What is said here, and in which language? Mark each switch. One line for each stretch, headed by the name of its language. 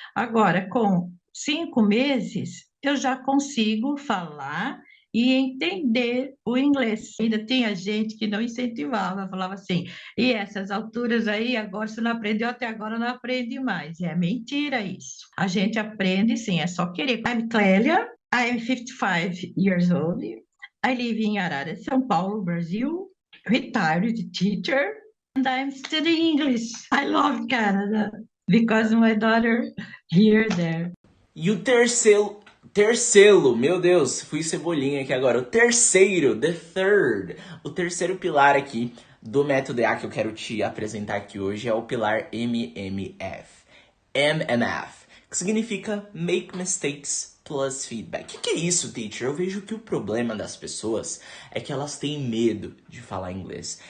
Portuguese: Agora, com 5 meses, eu já consigo falar e entender o inglês. Ainda tinha gente que não incentivava, falava assim, e essas alturas aí, agora você não aprendeu, até agora não aprende mais. É mentira isso. A gente aprende sim, é só querer.
English: I'm Clélia, I'm 55 years old. I live in Arara, São Paulo, Brazil, retired teacher, and I'm studying English. I love Canada because my daughter here there.
Portuguese: E o Terceiro, meu Deus, fui cebolinha aqui agora. O terceiro, o terceiro pilar aqui do método EA que eu quero te apresentar aqui hoje é o pilar MMF. MMF, que significa Make Mistakes Plus Feedback. O que é isso, teacher? Eu vejo que o problema das pessoas é que elas têm medo de falar inglês.